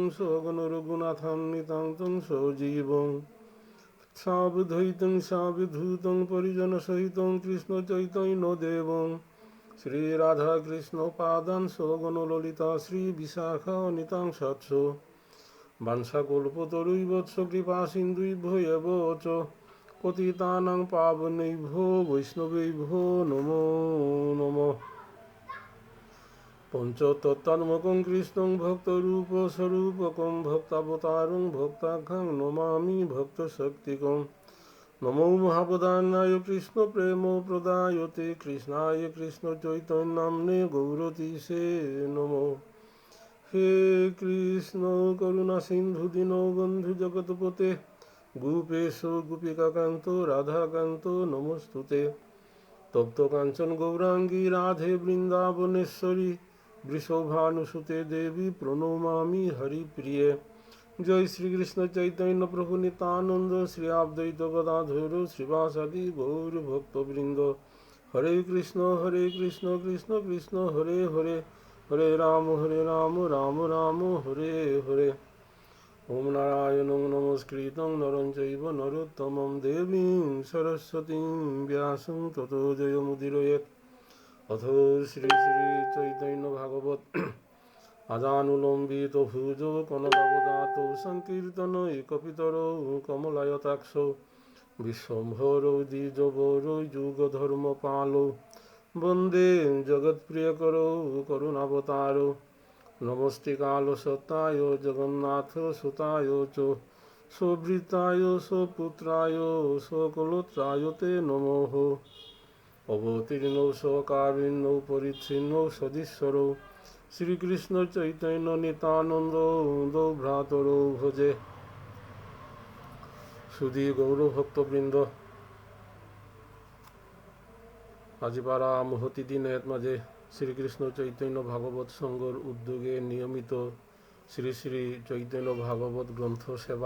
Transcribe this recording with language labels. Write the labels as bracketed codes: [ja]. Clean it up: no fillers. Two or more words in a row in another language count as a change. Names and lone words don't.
[sa] সগণরঘুনাথং নিতান্तं সজীবং সাবধৈতং সাবিধূতং পরিজনসহিতং কৃষ্ণচৈতন্যদেবং শ্রীরাধাকৃষ্ণপাদান সগণললিতা শ্রীবিশাখা নিতাং সৎস বাঞ্ছাকল্পতরুইবৎস কৃপাসিন্ধুভ্যো এব চ পতিতানাং পাবনেভ্যো বৈষ্ণবেভ্যো নমো নমঃ। পঞ্চতত্ত্বাত্মকং কৃষ্ণং ভক্তরূপস্বরূপকং ভক্তাবতারং ভক্তাখ্যাং নমামি ভক্তশক্তিকং। নমো মহাপ্রদানায় কৃষ্ণ প্রেম প্রদায়তে কৃষ্ণায় কৃষ্ণ চৈতন্যনাম্নে গৌরতীশে নমো। হে কৃষ্ণ করুণা সিন্ধু দীনবন্ধু জগৎপতে গোপেশ গোপিকাকান্ত রাধাকান্ত নমস্তুতে। তপ্ত কাঞ্চন গৌরাঙ্গী রাধে বৃন্দাবনেশ্বরী বৃষভানুসুতে দেবী প্রণমামি হরিপ্রিয়ে। জয় শ্রীকৃষ্ণ চৈতন্য প্রভু নিত্যানন্দ শ্রী অদ্বৈত গদাধর শ্রীবাসাদি গৌর ভক্তবৃন্দ। হরে কৃষ্ণ কৃষ্ণ কৃষ্ণ হরে হরে হরে রাম রাম রাম হরে হরে। ওম নারায়ণং নমস্কৃতং নরং চৈব নরোত্তমং দেবীং সরস্বতীং ব্যাসং ততো জয়মুদীরয়েৎ। অথ শ্রী শ্রী চৈতন্য ভাগবত আজানুলম্বিত ভুজ কনকাবদাত সংকীর্তন একপিতরৌ কমলায়তাক্ষৌ বিশ্বম্ভরৌ দ্বিজবরৌ যুগধর্মপালৌ বন্দে জগৎপ্রিয়করৌ করুণাবতারৌ। নমস্তে কালসত্তায় জগন্নাথ সুতায় চ সভৃতায় সপুত্রায় সকলোত্রায় তে নমঃ। অবতীর্ণৌ সকারিণ্যৌ পরিচ্ছিন্নৌ সদীশ্বরৌ শ্রীকৃষ্ণ চৈতন্য নিত্যানন্দ ভ্রাতরৌ ভজে। [bn] সুধী গৌরভক্তবৃন্দ, আজি পারা মহতি দিনের মাঝে শ্রীকৃষ্ণ চৈতন্য ভাগবত সংঘর উদ্যোগে নিয়মিত শ্রী শ্রী চৈতন্য ভাগবত গ্রন্থ সেবা।